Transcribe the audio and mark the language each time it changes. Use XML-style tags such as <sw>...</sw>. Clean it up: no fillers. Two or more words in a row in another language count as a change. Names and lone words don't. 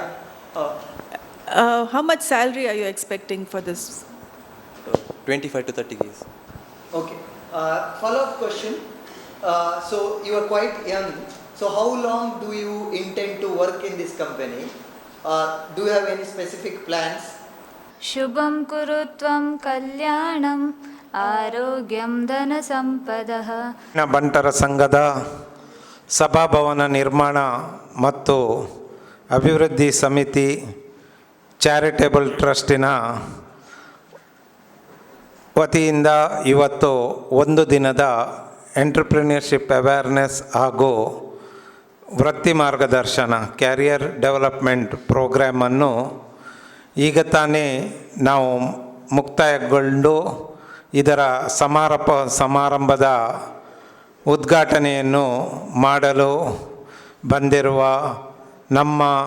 <en>How much salary are you expecting for this? 25 to 30 days. Okay. Follow-up question. So you are quite young. So how long do you intend to work in this company? Do you have any specific plans?</en> <sa>ಶುಭಂ ಕುರುತ್ವಂ ಕಲ್ಯಾಣಂ ಆರೋಗ್ಯಂ ಧನ ಸಂಪದಃ.</sa> <kn>ಬಂಟರ ಸಂಘದ ಸಭಾಭವನ ನಿರ್ಮಾಣ ಮತ್ತು ಅಭಿವೃದ್ಧಿ ಸಮಿತಿ</kn> <en>Charitable Trust</en> <kn>ವತಿಯಿಂದ ಇವತ್ತು ಒಂದು ದಿನದ</kn> <en>entrepreneurship awareness</en> <kn>ಹಾಗೂ ವೃತ್ತಿ ಮಾರ್ಗದರ್ಶನ</kn> <en>career development programme</en> <kn>ಈಗ ತಾನೇ ನಾವು ಮುಕ್ತಾಯಗೊಂಡು ಇದರ ಸಮಾರಂಭದ ಉದ್ಘಾಟನೆಯನ್ನು ಮಾಡಲು ಬಂದಿರುವ ನಮ್ಮ</kn>